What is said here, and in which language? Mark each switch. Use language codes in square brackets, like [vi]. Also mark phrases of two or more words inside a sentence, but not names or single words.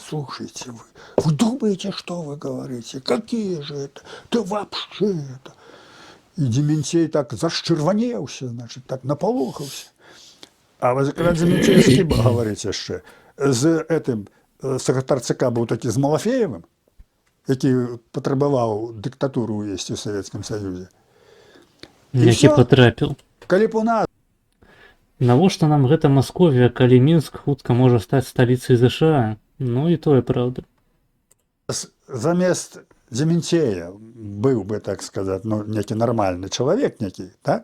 [ru] Слушайте, вы думаете, что вы говорите? Какие же это? Да вообще это. И Дементей так зашчырванеўся, значит, так наполохался. А вы когда Дементей с кем говорите еще? С этим секретарь ЦК был таки с Малафеевым. [be] які патрабаваў дыктатуру увесці ў Савецкім Саюзе. Які [ru] всё. [be] патрапіў. Калі б у нас Навошта нам гэта Масковія, калі Мінск хутка можа стаць сталіцай ЗША? Ну і тое праўда. замест Дементея быў бы, так сказаць, ну, некі нармальны чалавек некі, так?